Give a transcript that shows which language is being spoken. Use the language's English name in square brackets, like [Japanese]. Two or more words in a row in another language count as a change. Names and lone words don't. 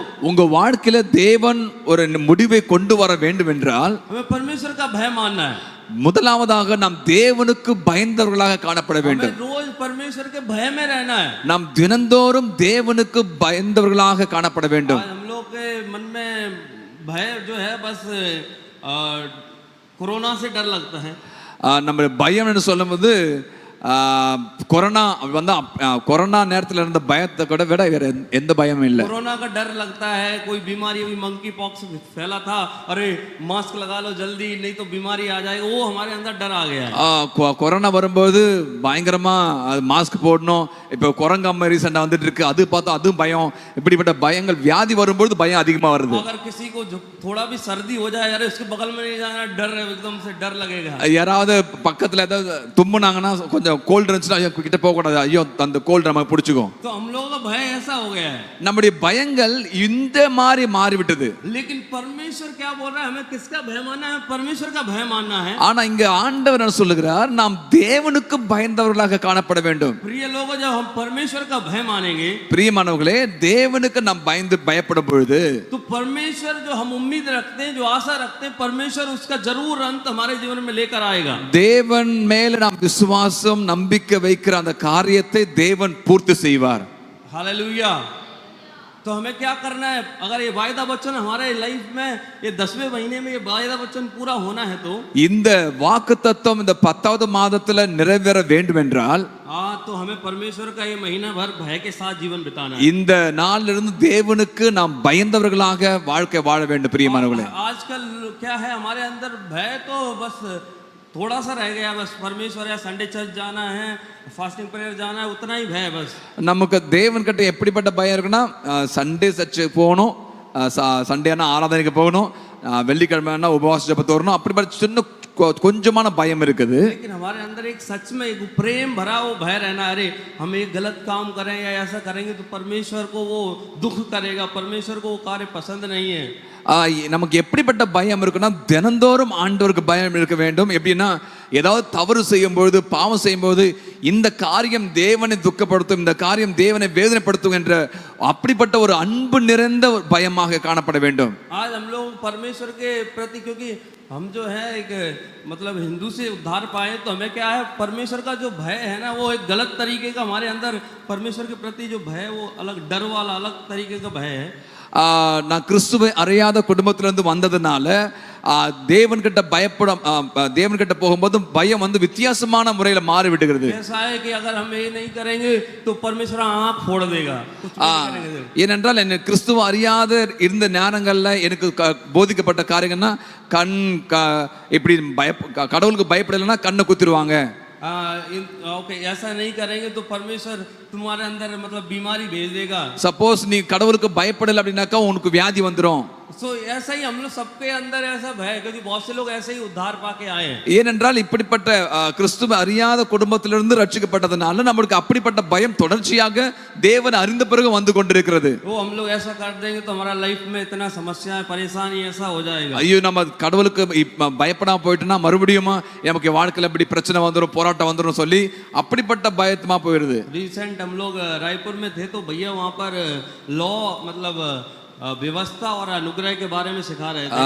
[Tamil] உங்க வாழ்க்கையில தேவன் ஒரு முடிவை கொண்டு வர வேண்டும் என்றால் [Hindi] हमें परमेश्वर का भय मानना है. [Tamil] முதலாவதாக நாம் தேவனுக்கு பயந்தவர்களாக காணப்பட வேண்டும். [Hindi] रोज परमेश्वर के भय में रहना है. [Tamil] நாம் தினந்தோறும் தேவனுக்கு பயந்தவர்களாக காணப்பட வேண்டும். [Hindi] हम लोग के मन में भय जो है बस कोरोना से डर लगता है. [Tamil] நம்ம பயம் என்று சொல்லும்போது கொரோனா வந்து கொரோனா நேரத்தில் இருந்த பயத்தை கூட விட வேற எந்த பயமும் இல்லை. [Hindi] कोरोना का डर लगता है, कोई बीमारी अभी [English] monkey pox [Hindi] फैला था, अरे मास्क लगा लो जल्दी नहीं तो बीमारी आ जाएगी, वो हमारे अंदर डर आ गया है. [Tamil] கொரோனா வரும்போது பயங்கரமா மாஸ்க் போடணும். இப்போ குரங்கம்மை ரீசெண்டா வந்துட்டு இருக்கு, அது பார்த்தா அதுவும் பயம். இப்படிப்பட்ட பயங்கள் வியாதி வரும்போது பயம் அதிகமா வருது. [Hindi] अगर किसी को थोड़ा भी सर्दी हो जाए, अरे उसके बगल में नहीं जाना, डर एकदम से डर लगेगा. [Tamil] யாராவது பக்கத்துல ஏதாவது தும்முனாங்கன்னா கொஞ்சம் கோல்ட் இருந்துச்சுன்னா ஐயோ கிட்ட போக கூடாது, ஐயோ அந்த கோல்ட் நமக்கு பிடிச்சுக்கும். [Hindi] तो हम लोगों का भय ऐसा हो गया है. [Tamil] நம்முடைய பயங்கள் இந்த மாதிரி மாறிவிட்டது. [Hindi] लेकिन परमेश्वर क्या बोल रहा है? हमें किसका भय मानना है? परमेश्वर का भय मानना है. [Tamil] ஆனா இங்க ஆண்டவர் என்ன சொல்லுகிறார்? நாம் தேவனுக்கு பயந்தவர்களாக காணப்பட வேண்டும். [Hindi] प्रिय लोगों, जब हम परमेश्वर का भय मानेंगे, [Tamil] பிரியமானவர்களே, தேவனுக்கு நாம் பயப்படும் பொழுது [Hindi] तो परमेश्वर जो हम उम्मीद रखते हैं, जो आशा रखते हैं, परमेश्वर उसका जरूर अंत हमारे जीवन में लेकर आएगा. [Tamil] தேவன் மேல நாம் விசுவாசம் நம்பிக்கை வைக்கிற அந்த காரியத்தை தேவன் பூர்த்தி செய்வார். [Hindi] हालेलुया. तो हमें क्या करना है? अगर ये वायदा वचन हमारे लाइफ में ये 10वें महीने में ये वायदा वचन पूरा होना है तो [Tamil] இந்த வாக்குத்தத்தம் இந்த 10வது மாதத்துல நிறைவேற வேண்டும் என்றால் [Hindi] तो हमें परमेश्वर का ये महीना भर भय के साथ जीवन बिताना है. [Tamil] இந்த நாளிலிருந்து இருந்து தேவனுக்கு நாம் பயந்தவர்களாக வாழ்க்கை வாழ வேண்டும். பிரியமானவர்களே, [Hindi] आजकल क्या है हमारे अंदर भय तो बस थोड़ा सा रह गया. बस परमेश्वर या [English] Sunday church [Hindi] जाना है, [English] fasting prayer [Hindi] जाना है, उतना ही भय बस. [Tamil] நமக்கு தேவன் கிட்ட எப்படிப்பட்ட பயம் இருக்குன்னா, [English] Sunday church [Tamil] போகணும், சண்டேனா ஆராதனைக்கு போகணும், வெள்ளிக்கிழமைனா உபவாச ஜெபம் வரணும், அப்படிப்பட்ட சின்ன கொஞ்சமான பயம் இருக்குது. [Hindi] लेकिन हमारे अंदर एक सच में एक प्रेम भरा वो भय रहना, अरे हम एक गलत काम करें या ऐसा करेंगे तो परमेश्वर को वो दुख करेगा, परमेश्वर को वो कार्य पसंद नहीं है. [Tamil] நமக்கு எப்படிப்பட்ட பயம் இருக்குன்னா, தினந்தோறும் ஆண்டவருக்கு பயம் இருக்க வேண்டும். எப்படின்னா, ஏதாவது தவறு செய்யும் பொழுது, பாவம் செய்யும் போது, இந்த காரியம் தேவனை துக்கப்படுத்தும், இந்த காரியம் தேவனை வேதனைப்படுத்தும் என்ற அப்படிப்பட்ட ஒரு அன்பு நிறைந்த பயமாக காணப்பட வேண்டும். [Hindi] आज हम लोग परमेश्वर के प्रति, क्योंकि हम जो है एक मतलब हिंदू से उद्धार पाए, तो हमें क्या है, परमेश्वर का जो भय है ना, वो एक गलत तरीके का हमारे अंदर परमेश्वर के प्रति जो भय है वो अलग डर वाला अलग तरीके का भय है. [Tamil] நான் கிறிஸ்துவை அறியாத குடும்பத்திலிருந்து வந்ததுனால தேவன் கிட்ட தேவன் கிட்ட போகும்போது பயம் வந்து வித்தியாசமான முறையில மாறி விடுகிறது. [Hindi] ऐसा है कि अगर हम ये नहीं करेंगे तो परमेश्वर आँख फोड़ देगा. [Tamil] ஏனென்றால் என்ன கிறிஸ்துவ அறியாத இருந்த நேரங்கள்ல எனக்கு போதிக்கப்பட்ட காரியங்கள்னா, கண் இப்படி கடவுளுக்கு பயப்படலைன்னா கண்ணை குத்திடுவாங்க. [Hindi] ओके, ऐसा नहीं करेंगे तो परमेश्वर तुम्हारे अंदर मतलब बीमारी भेज देगा. [Tamil] सपोज நீ கடவுளுக்கு பயப்படல அப்படினாக்கா உனக்கு வியாதி வந்துரும். [Hindi] सो ऐसा ही हम लोग सबके अंदर ऐसा भय, क्योंकि बहुत से लोग ऐसे ही उद्धार पाके आए हैं. [Tamil] ஏனென்றால் இப்படிப்பட்ட கிறிஸ்துவ அறியாத குடும்பத்திலிருந்து ரட்சிக்கப்பட்டதனால நமக்கு அப்படிப்பட்ட பயம் தொடர்ச்சியாக தேவன் அறிந்த பிறகு வந்து கொண்டிருக்கிறது. [Hindi] वो हम लोग ऐसा कर देंगे तो हमारा लाइफ में इतना समस्याएं परेशानी ऐसा हो जाएगा. [Tamil] ஐயோ, நம்ம கடவுளுக்கு பயப்படாம போயிட்டோம்னா மறுபடியும் நமக்கு வாழ்க்கையில இப்படி பிரச்சனை வந்துரும், போராட்டம் வந்துரும் சொல்லி அப்படிப்பட்ட பயத்துமா போயிடுது. [Hindi] रिसेंट हम लोग रायपुर में थे तो भैया वहाँ पर लॉ मतलब व्यवस्था और अनुग्रह के बारे में सिखा रहे थे.